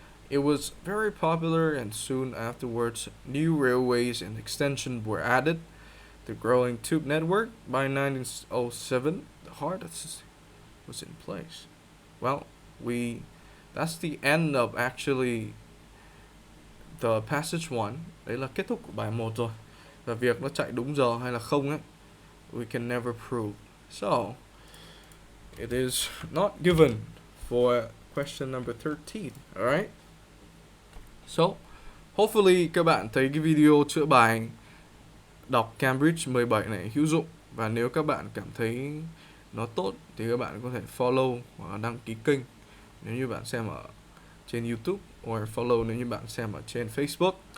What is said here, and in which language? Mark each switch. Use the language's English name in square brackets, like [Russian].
[English] It was very popular, and soon afterwards, new railways and extensions were added. The growing tube network. By 1907, the hardest was in place. Well, that's the end of actually the passage 1. [Vietnamese] Đấy là kết thúc của bài 1 rồi. Và việc nó chạy đúng giờ hay là không ấy, [English] we can never prove. So, it is not given for question number 13. Alright? So, hopefully [Vietnamese] các bạn thấy cái video chữa bài đọc Cambridge 17 này hữu dụng. Và nếu các bạn cảm thấy nó tốt thì các bạn có thể follow hoặc đăng ký kênh nếu như bạn xem ở trên YouTube, hoặc follow nếu như bạn xem ở trên Facebook.